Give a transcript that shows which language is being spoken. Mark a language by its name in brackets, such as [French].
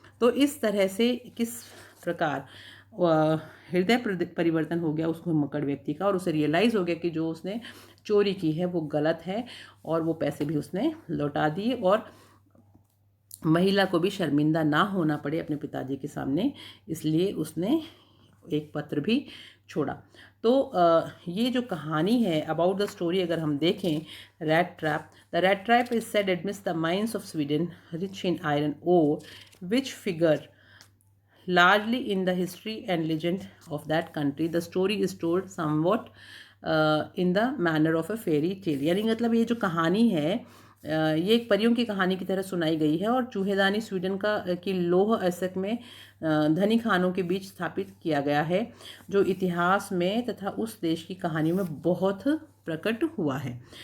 [Hindi] तो इस तरह से किस प्रकार हृदय परिवर्तन हो गया उस घुमक्कड़ व्यक्ति का, और उसे रियलाइज़ हो गया कि जो उसने चोरी की है वो गलत है, और वो पैसे भी उसने लौटा दिए, और महिला को भी शर्मिंदा ना होना पड़े अपने पिताजी के सामने, इसलिए उसने एक पत्र भी छोड़ा। तो ये जो कहानी है [English] about the story [Hindi] अगर हम देखें, [English] Rat trap, the rat trap is said admits the mines of Sweden rich in iron ore which figure largely in the history and legend of that country. The story is told somewhat in the manner of a fairy tale. [Hindi] यानी मतलब ये जो कहानी है ये एक परियों की कहानी की तरह सुनाई गई है, और चूहेदानी स्वीडन की लौह अयस्क में धनी खानों के बीच स्थापित किया गया है, जो इतिहास में तथा उस देश की कहानी में बहुत प्रकट हुआ है।